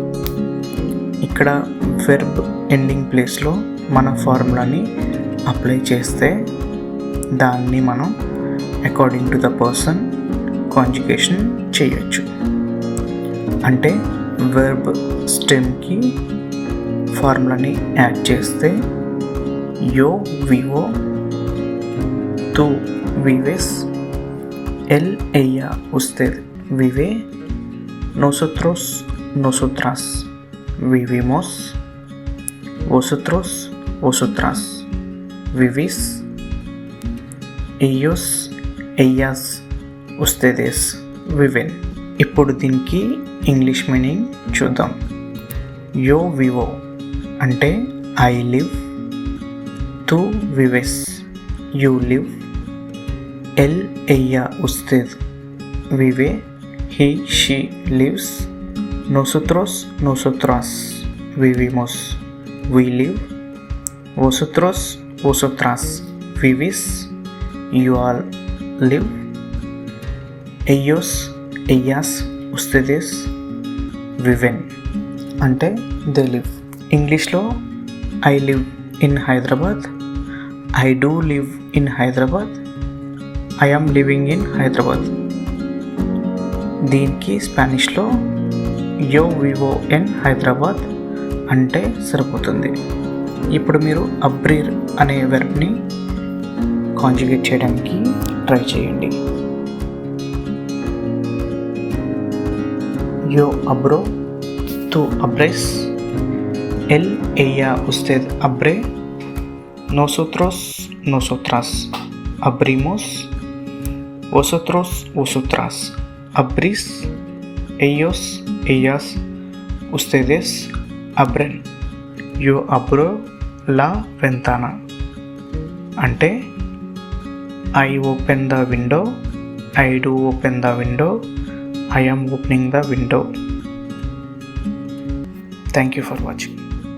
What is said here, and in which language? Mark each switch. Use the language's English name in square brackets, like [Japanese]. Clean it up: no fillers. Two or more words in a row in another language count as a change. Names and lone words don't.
[Telugu] ఇక్కడ [English] verb ending place [Telugu] మన ఫార్ములాని అప్లై చేస్తే దాన్ని మనం [English] according to the person [Telugu] కాంజుగేషన్ చేయొచ్చు. అంటే [English] verb stem [Telugu] ఫార్ములాని యాడ్ చేస్తే [Spanish] yo vivo, tú vives, él ella usted vive, nosotros nosotras vivimos, vosotros vosotras vivís, ellos ellas ustedes viven. [Telugu] ఇప్పుడు దీనికి ఇంగ్లీష్ మీనింగ్ చూద్దాం. [Spanish] yo vivo అంటే [English] I live, [Spanish] tú vives యూ లివ్, ఎల్ ella usted vive [English] he she lives, [Spanish] nosotros nosotras vivimos [English] we live, [Spanish] vosotros vosotras vivís [English] you all live, [Spanish] ellos ellas ustedes viven అంటే [English] they live. ఇంగ్లీష్లో I live in Hyderabad, I do live in Hyderabad, I am living in Hyderabad. [Telugu] దీనికి స్పానిష్లో [Spanish] yo vivo [Telugu] ఇన్ హైదరాబాద్ అంటే సరిపోతుంది. ఇప్పుడు మీరు అబ్రీర్ అనే వెర్బ్ని కాంజుగేట్ చేయడానికి ట్రై చేయండి. [Spanish] yo abro, tú abres, él ella usted abre, nosotros nosotras abrimos, vosotros vosotras abrís, ellos ellas ustedes abren, yo abro la ventana అంటే [English] I open the window, I do open the window, I am opening the window. Thank you for watching.